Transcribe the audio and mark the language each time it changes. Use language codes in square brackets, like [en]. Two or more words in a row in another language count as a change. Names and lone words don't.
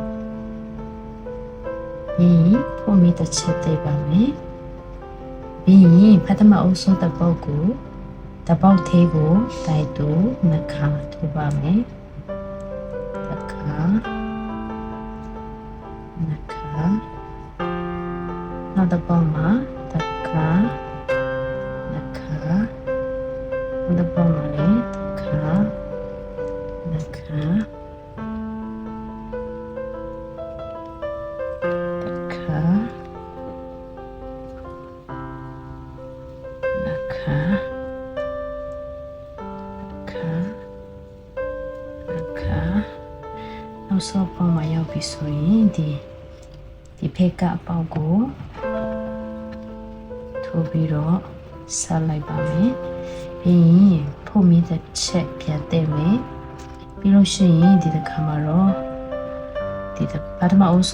[my] ပြီးပုံမီတစ်ချက်တည်ပါမယ်ပြီးရင်ပထမအုပ်စုတစ်ပေါက်ကိုတစ်ပေါက်သေးကိုတိုက်တူနှစ်ခါထိုးပါမယ်တစ်ခါနှစ်ခါနောက်တစ်ပေါက်မှာတစ်ခါ the bomale ka naka ka naka ka naka နောက်ဆုံးပုံမှာရောက်ပြီဆိုရင်ဒီဖက်ကအပေါက်ကိုထိုးပြီးတော့ဆက်လိုက်ပါမယ် ပြီးရင်ဖုတ်မီးတစ်ချက်ပြန်တဲ့မယ်ပြီးလို့ရှိရင်ဒီတစ်ခါမှာတော့ဒီပထမအုပ်စု